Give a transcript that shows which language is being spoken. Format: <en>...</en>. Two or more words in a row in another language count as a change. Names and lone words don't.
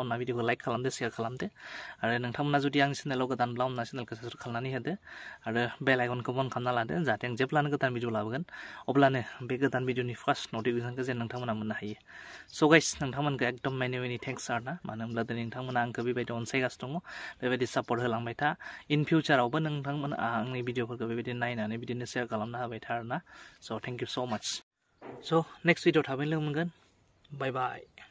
<brx>अनना भिडिअखौ लाइक खालामदो शेयार खालामदो आरो नोंथांमोना जुदि आंनि चेनेलाव गोदानब्ला अनना चेनेलखौ साबस्क्राइब खालामनानै होदो आरो बेल आइकनखौ अन खालामना लादो जाहाथे आं जेब्लानो गोदान भिडिअ लाबोगोन अब्लानो बे गोदान भिडिअनि फार्स्ट नटिफिकेसनखौ जेन नोंथांमोना मोननो हायो</brx> <en>so guys</en> <brx>नोंथांमोनखौ एकदम</brx> <en>many thanks</en> <brx>आरोना मानो होनब्ला दिनै नोंथांमोना आंखौ बेबायदि अनसायगासिनो दङ बेबायदि सापर्ट होलांबाय था इन फिउचारावबो नोंथांमोना आंनि भिडिअफोरखौ बेबायदि नायनानै बिदिनो शेयार खालामना होबाय था आरोना</brx> <en>so thank you so much so next</en> <brx>भिडिअ थाबैनो लोगो मोनगोन</brx> <en>bye bye</en>